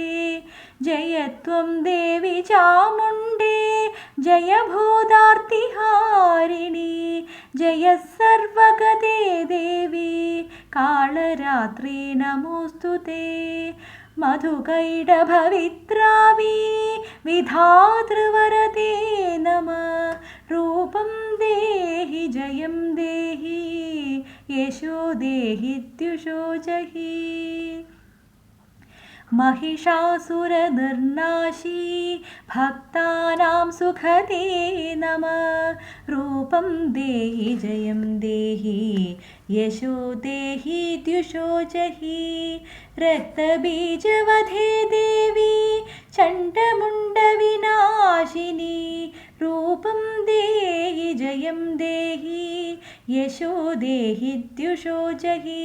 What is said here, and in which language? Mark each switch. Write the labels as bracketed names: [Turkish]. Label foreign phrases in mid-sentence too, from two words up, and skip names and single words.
[Sanskrit] ജയത്വം ദേവി ചാമുണ്ഡേ ജയ ഭൂതാർത്തിഹാരിണി ജയ സർവഗതേ ദേവി കാളരാത്രി നമോസ്തുതേ. മധുകൈടഭവിത്രാവി വിധാതൃവരതേ നമ. രൂപം ദേഹി ജയം ദേഹി യശോ ദേഹിത്യുഷോ ജഹി. महिषासुरनिर्नाशी भक्तानां सुखदे नमः. रूपं देहि जयं देहि यशो देहि द्युषो जहि. रक्तबीजवधे देवी चण्डमुण्डविनाशिनी रूपं देहि जयं देहि यशो देहि द्युषो जहि.